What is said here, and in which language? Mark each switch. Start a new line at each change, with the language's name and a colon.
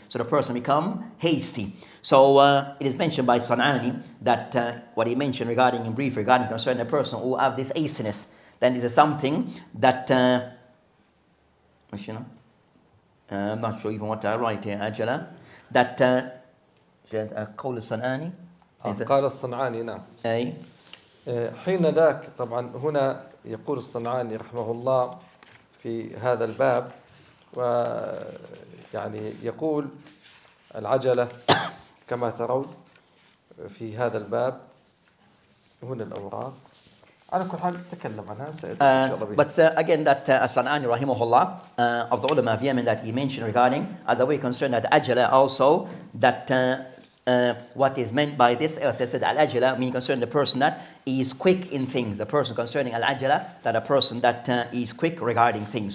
English: So the person become hasty. So it is mentioned by San'ani that what he mentioned regarding in brief regarding concerning the person who have this hastiness, then this is something that I'm not sure even what I write here, Ajala, that
Arabic: قول الصنعاني قال الصنعاني نعم أي حين ذاك. طبعا هنا يقول الصنعاني رحمه الله في هذا الباب، ويعني يقول العجلة كما ترون في هذا الباب. هنا الأوراق على كل حال نتكلم عنها إن شاء الله.
English: But again that As-San'ani rahimahullah of the ulama of Yemen that he mentioned regarding as a way concerned that ajala also, that what is meant by this, as I said, al-ajala means concerning the person that is quick in things. The person concerning al-ajala, that a person that is quick regarding things.